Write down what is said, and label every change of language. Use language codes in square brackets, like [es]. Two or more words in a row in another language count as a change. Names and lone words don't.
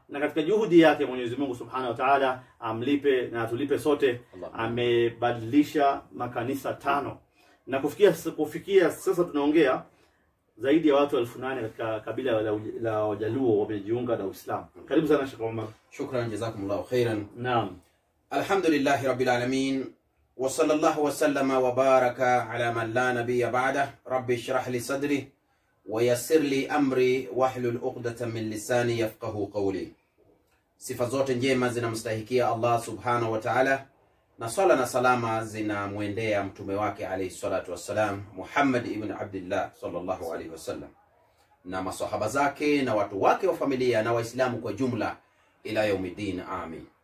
[sw] Na katika juhudi yake Mwenyezi Mungu [ar] سبحانه وتعالى [sw] amlipe na tulipe sote. Amebadilisha makanisa 5, na kufikia sasa tunaongea zaidi ya watu 8,000 katika kabila la Wajaluo wamejiunga na Uislamu. Karibu sana Sheikh Omar. [ar] شكرا، جزاكم الله خيرا. Naam. الحمد لله رب العالمين. وصلى الله وسلم وبارك على من لا نبي بعده. رب اشرح لي صدري ويسر لي أمري واحلل عقدة من لساني يفقهوا قولي. [sw] Sifa zote njema zinamstahikia Allah [ar] سبحانه وتعالى, [sw] na sala na salama zinamwendea mtume wake [ar] عليه الصلاة والسلام, [sw] Muhammad ibn Abdullah [ar] صلى الله عليه وسلم, [sw] na masahaba zake na watu wake wa familia na waislamu kwa jumla [ar] إلى يوم الدين, [sw] amin.